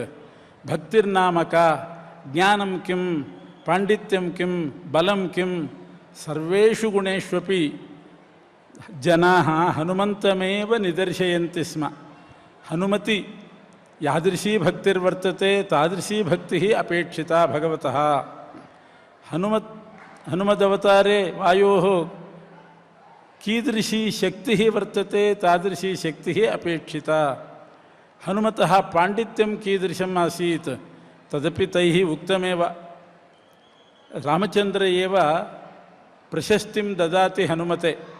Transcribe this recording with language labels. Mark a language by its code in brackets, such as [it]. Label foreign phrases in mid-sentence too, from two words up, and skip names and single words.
[sa] భక్తిర్నామ కా, జ్ఞానం కిం, పాండిత్యం కిం, బలం కిం, సర్వేషు గుణేష్వపి జనాః హనుమంతమేవ నిదర్శయంతి స్మ. హనుమతి యాదృశీ భక్తిర్వర్తతే తాదృశీ భక్తి అపేక్షితా భగవతః. హనుమదవతారే వాయోః कीदृशी शक्ति वर्तते तादृशी शक्ति अपेक्षिता. हनुमतः पांडित्यं कीदृशम् आसीत् तदपि तैः उक्तमेव। रामचन्द्र एव प्रशस्तिं ददाति हनुमते।